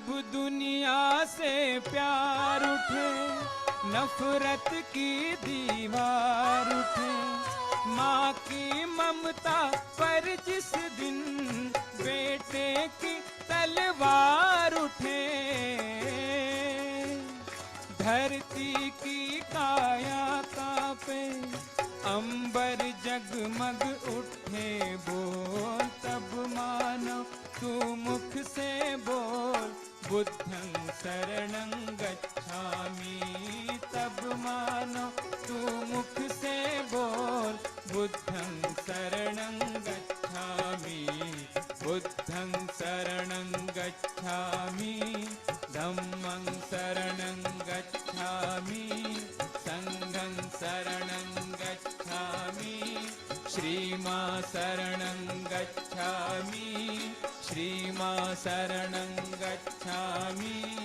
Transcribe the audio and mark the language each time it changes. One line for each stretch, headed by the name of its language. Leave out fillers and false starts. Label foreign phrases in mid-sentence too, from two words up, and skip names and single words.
Hindi: दुनिया से प्यार उठे, नफरत की दीवार उठे, माँ की ममता पर जिस दिन बेटे की तलवार उठे, धरती की काया कांपे, अंबर जगमग उठे बोल, तब मानो तू मुख से बोल
Pali: बुद्धं शरणं गच्छामि।
Hindi: तब मानो तू मुख से बोल
Pali: बुद्धं शरणं गच्छामि, बुद्धं शरणं गच्छामि, धम्मं शरणं गच्छामि, संघं शरणं गच्छामि, श्रीमां शरणं गच्छामि, श्रीमां शरणं गच्छामि।